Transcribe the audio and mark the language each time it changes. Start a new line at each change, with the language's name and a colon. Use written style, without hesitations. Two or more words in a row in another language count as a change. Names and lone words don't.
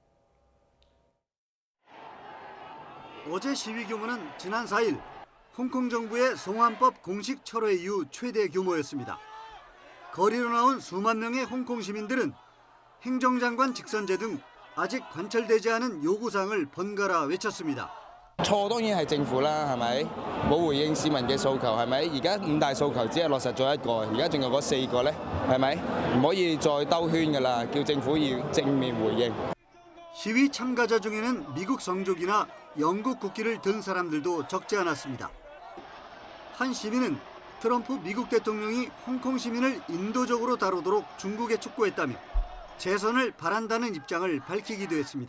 Korean: 어제 시위 규모는 지난 4일 홍콩 정부의 송환법 공식 철회 이후 최대 규모였습니다. 거리로 나온 수만 명의 홍콩 시민들은 행정장관 직선제 등 아직 관철되지 않은 요구사항을 번갈아 외쳤습니다.
Cantonese: 錯當然係政府啦，係咪？冇回應市民嘅訴求，係咪？而家5大訴求只係落實咗一個，而家仲有嗰4個呢，係咪？唔可以再兜圈㗎啦，叫政府要正面回應。
Korean: 시위 참가자 중에는 미국 성족이나 영국 국기를 든 사람들도 적지 않았습니다. 한 시민은 트럼프 미국 대통령이 홍콩 시민을 인도적으로 다루도록 중국에 촉구했다며 재선을 바란다는 입장을 밝히기도 했습니다.